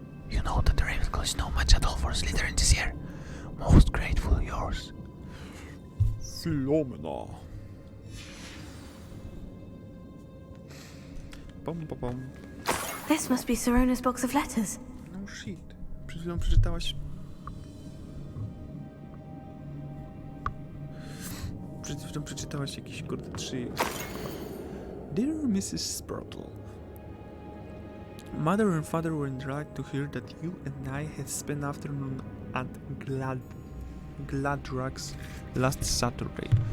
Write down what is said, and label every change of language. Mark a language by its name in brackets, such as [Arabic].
[English] You know that the Ravenclaw is no match at all for Slytherin this year. Most grateful, yours, Philomena. This must be Sirona's box of letters. No shit. [Polish] Przed chwilą przeczytałaś przeczytałaś jakieś kurde 3. [English] Dear Mrs. Sprottle, Mother and Father were glad to hear that you and I had spent afternoon at Gladrax last Saturday.